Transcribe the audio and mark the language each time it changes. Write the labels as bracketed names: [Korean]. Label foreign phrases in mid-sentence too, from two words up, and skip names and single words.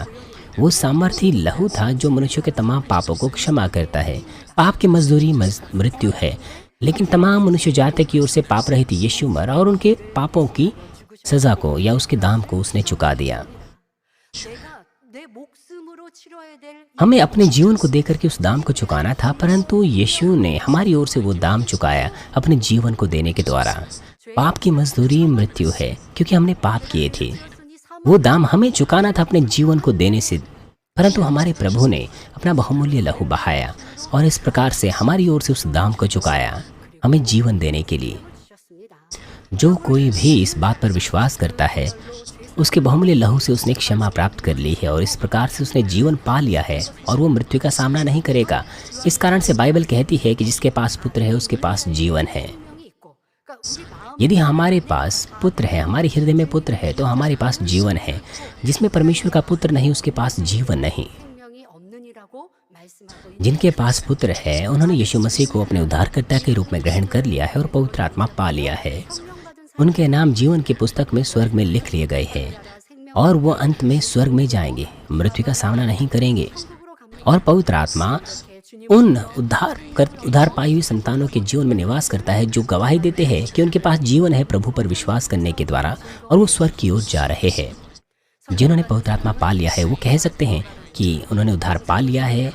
[Hindi] वो सामर्थी लहू था जो मनुष्यों के तमाम पापों को क्षमा करता है। पाप की मजदूरी मृत्यु है, लेकिन तमाम मनुष्य जाति की ओर से पाप रहित यीशु मरा और उनके पापों की सजा को या उसके दाम को उसने चुका दिया। [Korean] 내가 내 목숨으로 치러야 될 [Hindi] हमें अपने जीवन को देकर के उस दाम को चुकाना था, परंतु यीशु ने हमारी ओर से वो दाम चुकाया अपने जीवन को देने के द्वारा। पाप की मजदूरी मृत्यु है, क्योंकि हमने पाप किए थे। [Korean] 단순히 [Hindi] वो दाम हमें चुकाना था अपने जीवन को देने से, परंतु हमारे प्रभु ने अपना बहुमूल्य लहू बहाया और इस प्रकार से हमारी ओर से उस दाम को चुकाया हमें जीवन देने के लिए। [Korean] 주셨습니다. [Hindi] जो कोई भी इस बात पर विश्वास करता है, उसके बहुमूल्य लहू से उसने क्षमा प्राप्त कर ली है और इस प्रकार से उसने जीवन पा लिया है और वो मृत्यु का सामना नहीं करेगा। इस कारण से बाइबल कहती है कि जिसके पास पुत्र है उसके पास जीवन है। [Korean] 생명이 있고, 그러니까 우리 마음 [Hindi] यदि हमारे पास पुत्र है, हमारे हृदय में पुत्र है, तो हमारे पास जीवन है। जिसमें परमेश्वर का पुत्र नहीं उसके पास जीवन नहीं। [Korean] 생명이 없느니라고 말씀하고 있는 [Hindi] जिनके पास पुत्र है उन्होंने यीशु मसीह को अपने उद्धारकर्ता के रूप में ग्रहण कर लिया है और पवित्र आत्मा पा लिया है। [Korean] 성령받은 [Hindi] उनके नाम जीवन की पुस्तक में स्वर्ग में लिख लिए गए हैं [Korean] 생명 [Hindi] और वो अंत में स्वर्ग में जाएंगे, मृत्यु का सामना नहीं करेंगे। [Korean] 속으로 가면 [Hindi] और पवित्र आत्मा [Korean] 주님 [Hindi] उन उद्धार पाई हुई संतानों के जीवन में निवास करता है जो गवाही देते हैं कि उनके पास जीवन है प्रभु पर विश्वास करने के द्वारा और वो स्वर्ग की ओर जा रहे हैं। जिन्होंने पवित्र आत्मा पा लिया है वो कह सकते हैं कि उन्होंने उद्धार पा लिया है,